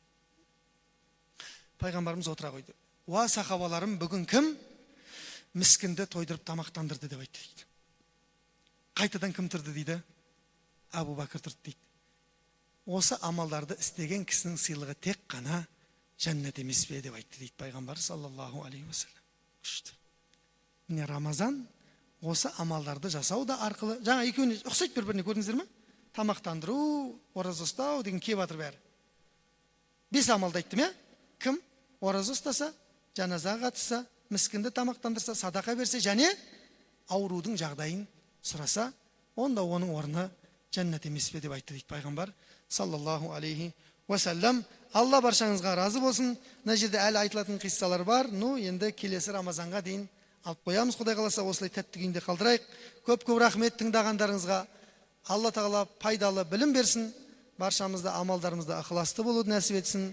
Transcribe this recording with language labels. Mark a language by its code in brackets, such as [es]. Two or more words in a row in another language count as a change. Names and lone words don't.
[kk] Пайғамбарымыз отыра қойды. Уа сахабаларым, бүгін кім міскінді тойдырып тамақтандырды деп айтты дейді. Қайтадан кім тұрды дейді? Абу Бәкір тұрды дейді. Осы амалдарды істеген кісінің сыйлығы тек қана жәннат емес пе деп айтты дейді Пайғамбар [ar] صلى الله عليه وسلم. [kk] Күшті. Міне Рамазан осы амалдарды жасау да арқылы, жаңа екеуіне ұқсайды бір-біріне, көрдіңіздер ме? Тамақтандыру, ораза ұстау деген келіп жатыр бәрі. 5 амалды айттым, кім ораза ұстаса, жаназаға қатысса, міскінді тамақтандырса, садақа берсе және аурудың жағдайын сұраса, онда оның орны жәннат емес пе деп айтты дейді Пайғамбар [ar] صلى الله عليه وسلم. [kk] Алла баршаңызға разы болсын. Мына жерде әлі айтылатын қиссалар бар. Енді келесі Рамазанға дейін алып қоямыз. Құдай қаласа осылай тәтті күйінде қалдырайық. Көп рахмет тыңдағандарыңызға. Алла тағала пайдалы білім берсін, баршамызда амалдарымызда ықыласты болуды нәсіп етсін.